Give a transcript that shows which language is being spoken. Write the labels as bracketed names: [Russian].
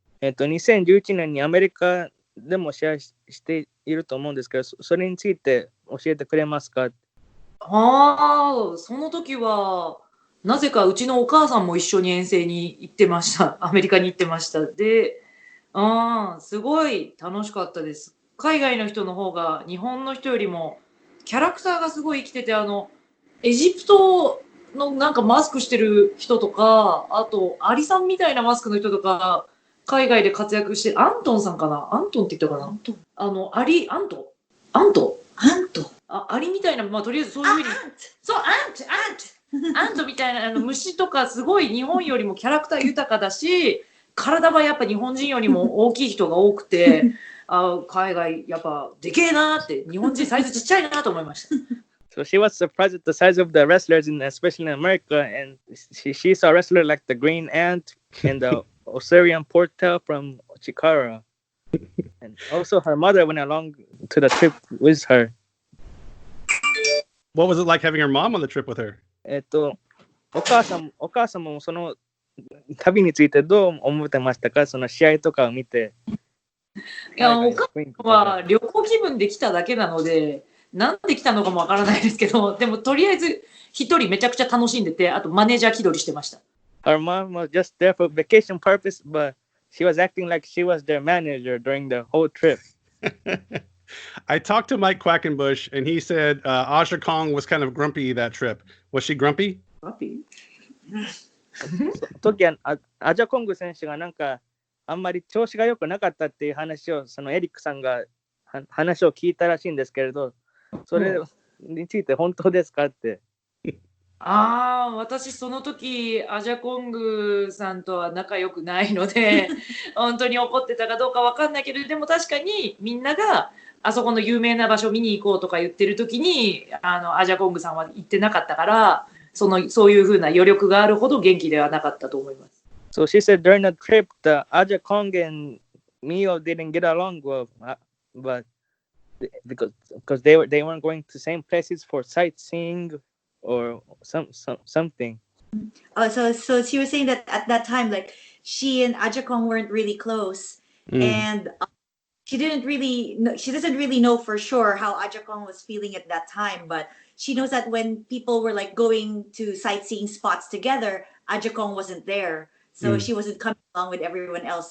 [Japanese] 2011年にアメリカでも試合していると思うんですけど、それについて教えてくれますか？その時はなぜかうちのお母さんも一緒に遠征に行ってました。アメリカに行ってました。で、すごい楽しかったです。海外の人の方が日本の人よりもキャラクターがすごい生きてて、エジプトのなんかマスクしてる人とか、あとアリさんみたいなマスクの人とか、海外で活躍して、アントンさんかな、アントンって言ったかな、アリみたいな、まあとりあえずそういうふうに、そうアントみたいな虫とかすごい日本よりもキャラクター豊かだし、体はやっぱ日本人よりも大きい人が多くて、海外やっぱでけえなって、日本人サイズちっちゃいなと思いました。 [English] So she was surprised at the size of the wrestlers, especially in America, and she saw a wrestler like the Green Ant and the Osirian Portal from Chikara. And also her mother went along to the trip with her. What was it like having her mom on the trip with her? [Japanese] お母さんもその旅についてどう思ってましたか？その試合とかを見て。いや、お母さんは旅行気分で来ただけなので、なんで来たのかもわからないですけど、でもとりあえず一人めちゃくちゃ楽しんでて、あとマネージャー気取りしてました。 [English] Her mom was just there for vacation purpose, but she was acting like she was their manager during the whole trip. I talked to Mike Quackenbush, and he said Asha Kong was kind of grumpy that trip. Was she grumpy? Grumpy? [Japanese] 時はアジャコング選手がなんかあんまり調子が良くなかったっていう話をそのエリックさんが話を聞いたらしいんですけれど、それについて本当ですかって。私その時アジャコングさんとは仲良くないので本当に怒ってたかどうかわかんないけど、でも確かにみんながあそこの有名な場所見に行こうとか言ってる時にアジャコングさんは行ってなかったから、そういう風な余力があるほど元気ではなかったと思います。 [English] So she said during the trip, the Aja Kong and Mio didn't get along well, but because they weren't going to same places for sightseeing or something. Oh, so she was saying that at that time, like she and Ajakong weren't really close, and she doesn't really know for sure how Ajakong was feeling at that time, but she knows that when people were like going to sightseeing spots together, Ajakong wasn't there, so she wasn't coming along with everyone else.